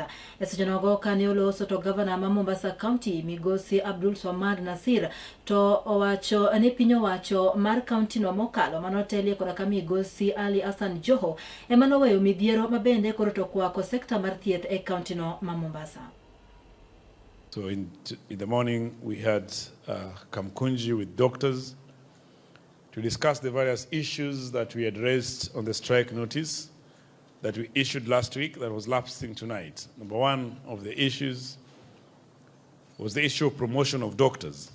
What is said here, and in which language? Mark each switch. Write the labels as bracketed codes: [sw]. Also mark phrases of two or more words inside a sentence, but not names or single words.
[luo] E seche nogo kane oloso to gavana ma Mombasa County Migosi Abdul Swamad Nasir to owacho ni piny owacho mar kaunti no mokalo manotelie koda ka Migosi Ali Hassan Joho emano weyo midhiero mabende koro to kwako sekta mar thieth e kaunti no ma Mombasa. [en] So in the morning we had Kamkunji with doctors to discuss the various issues that we had raised on the strike notice that we issued last week that was lapsing tonight. Number one of the issues was the issue of promotion of doctors.